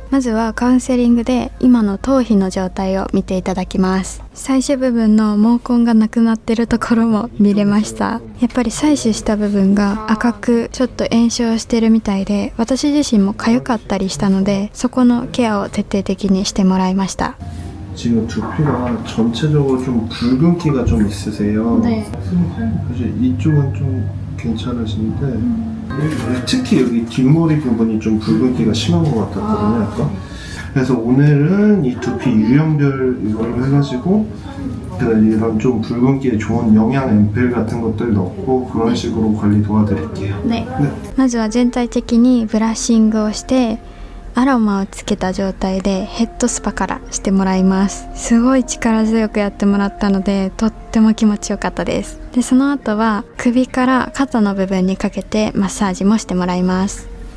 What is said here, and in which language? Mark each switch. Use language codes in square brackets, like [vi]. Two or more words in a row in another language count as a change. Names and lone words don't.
[ja] まずはカウンセリングで今の頭皮の状態を見ていただきます。最終部分の毛根がなくなってるところも見れました。やっぱり採取した部分が赤くちょっと炎症してるみたいで、私自身も痒かったりしたのでそこのケアを徹底的にしてもらいました。 [ko] 지금 두피가 전체적으로 좀 붉은기가 좀 있으세요. 네. 사실 이쪽은 좀 괜찮으신데 특히 여기 뒷머리 부분이 좀 붉은기가 심한 것 같았거든요. 약간. 그래서 오늘은 이 두피 유형별 이걸 해가지고 이런 좀 붉은기에 좋은 영양 앰플 같은 것들 넣고 그런 식으로 관리 도와드릴게요. 네. [ja] まずは全体的にブラッシングをしてアロマをつけた状態でヘッドスパからしてもらいます。すごい力強くやってもらったのでとっても気持ちよかったです。でその後は首から肩の部分にかけてマッサージもしてもらいます。